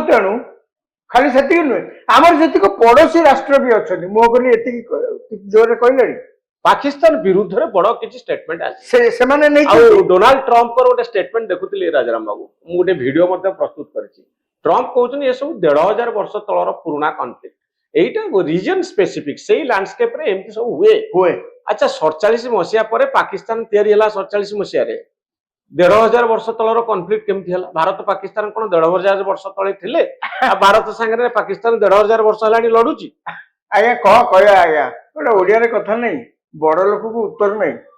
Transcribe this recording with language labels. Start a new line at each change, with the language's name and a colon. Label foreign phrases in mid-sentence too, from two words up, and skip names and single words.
Odia: ତେଣୁ ଖାଲି ସେତିକି ନୁହେଁ, ଆମର ଯେତିକି ପଡୋଶୀ ରାଷ୍ଟ୍ର ବି ଅଛନ୍ତି, ମୋ କହିଲି ଏତିକି ଜୋରରେ କହିଲେଣି, ପାକିସ୍ତାନ ବିରୁଦ୍ଧରେ ବଡ କିଛି ଷ୍ଟେଟମେଣ୍ଟ ଆସିଛି, ସେମାନେ ନେଇ। ଆଉ ଡୋନାଲ୍ଡ ଟ୍ରମ୍ପଙ୍କର ଗୋଟେ ଷ୍ଟେଟମେଣ୍ଟ ଦେଖୁଥିଲି ରାଜାରାମ ବାବୁ, ମୁଁ ଗୋଟେ ଭିଡିଓ ମଧ୍ୟ ପ୍ରସ୍ତୁତ କରିଛି। ଟ୍ରମ୍ପ କହୁଛନ୍ତି ଏସବୁ 1500 ବର୍ଷ ତଳର ପୁରୁଣା କନଫ୍ଲିକ୍ଟ, এইটা
English: reason specific,
Odia: ସେଇ ଲ୍ୟାଣ୍ଡସ୍କେପ ରେ ଏମିତି ସବୁ ହୁଏ। আচ্ছা 47 মସିହା ପରେ ପାକିସ୍ତାନ ତିଆରି ହେଲା, 47 ମସିହାରେ 1500 ବର୍ଷ ତଳର କନଫ୍ଲିକ୍ଟ କେମିତି ହେଲା? ଭାରତ ପାକିସ୍ତାନ କଣ 1500 ବର୍ଷ ତଳେ ଥିଲେ? ଭାରତ ସାଙ୍ଗରେ ପାକିସ୍ତାନ 1500 ବର୍ଷ ହେଲାଣି ଲଢୁଛି। ଆଜ୍ଞା କଣ କହିବା ଆଜ୍ଞା, ଗୋଟେ ଓଡିଆରେ କଥା ନାହିଁ, ବଡ ଲୋକକୁ ଉତ୍ତର ନାହିଁ।